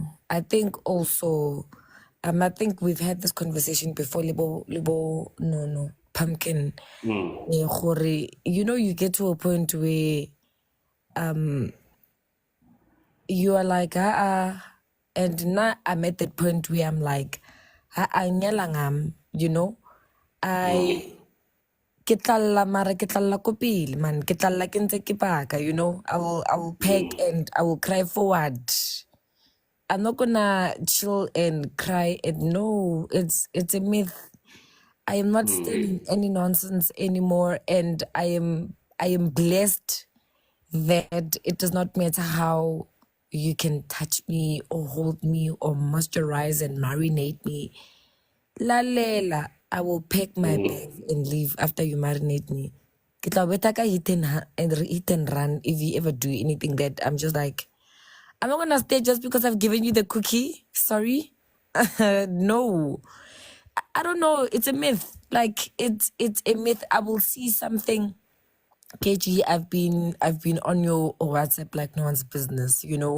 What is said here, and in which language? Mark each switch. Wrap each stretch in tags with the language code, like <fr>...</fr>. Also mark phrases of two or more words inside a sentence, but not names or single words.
<en>I think also, I think we've had this conversation before, no, pumpkin. You know, you get to a point where you are like, and now I'm at that point where I'm like, you know,</en> <st>ke tlalla mara ke tlalla ko pele man ke tlalla ke ntse ke paka,</st> <en>you know. I will pack and I will cry forward. I'm not gonna chill and cry, and no, it's a myth. I am not standing any nonsense anymore, and I am blessed that it does not matter how you can touch me or hold me or moisturize and marinate me. Lalela, I will pack my bags and leave after you marinate me.</en> <st>Ke tla beta ka</st> <en>hit and run if you ever do anything that I'm just like, I'm not gonna stay just because I've given you the cookie. Sorry. No. I don't know. It's a myth. Like it's a myth. I will see something. KG, I've been on your WhatsApp like no one's business, you know.</en>